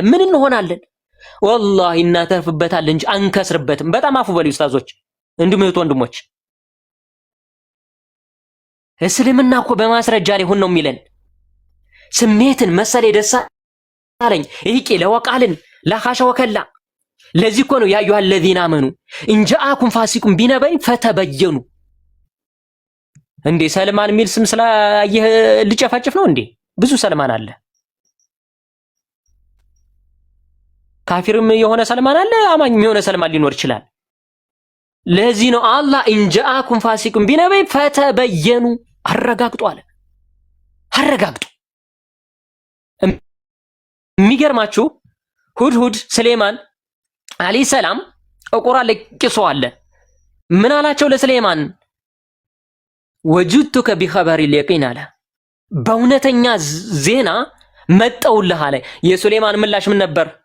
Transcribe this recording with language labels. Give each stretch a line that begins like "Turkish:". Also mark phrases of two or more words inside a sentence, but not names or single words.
Amharic: ምን እንሆናለን? ወላሂ እናተርፍበታለን እንጂ አንከስርበትም። በጣም አፉ በሉ ኡስታዞች፣ እንዲሁም እህት ወንድሞች። እስልምና እኮ በማስረጃ ላይ ሁን ነው የሚለን። ስሜትን መሰለ ደስ አለኝ ይቂ ለወቃልን ላኻሻ ወከላ። ለዚህ እኮ ነው
Arabic: يا أيها الذين آمنوا إن جاءكم فاسق بنبأ فتبينوا።
Amharic: እንዴ ሰልማን የሚል ስም ስላየህ ልጨፋጭፍ ነው እንዴ? ብዙ ሰልማን አለ። ካፊርም የሆነ ሰልማን አለ፣ አማኝም የሆነ ሰልማን ሊኖር ይችላል። ለዚህ ነው አላህ
Arabic: إن جاءكم فاسق بنبأ فتبينوا
Amharic: አረጋግጡ አለ። አረጋግጡ። የሚገርማችሁ ሁድሁድ ስሌማን
Arabic: عليه السلام
Amharic: ቁርአን ላይ ቂሶ አለ። ምን አላቸው ለስሌማን?
Arabic: وجئتك بخبر يقين
Amharic: አለ። በእውነተኛ ዜና መጠውልህ አለ። የሱሌማን ምላሽ ምን ነበር?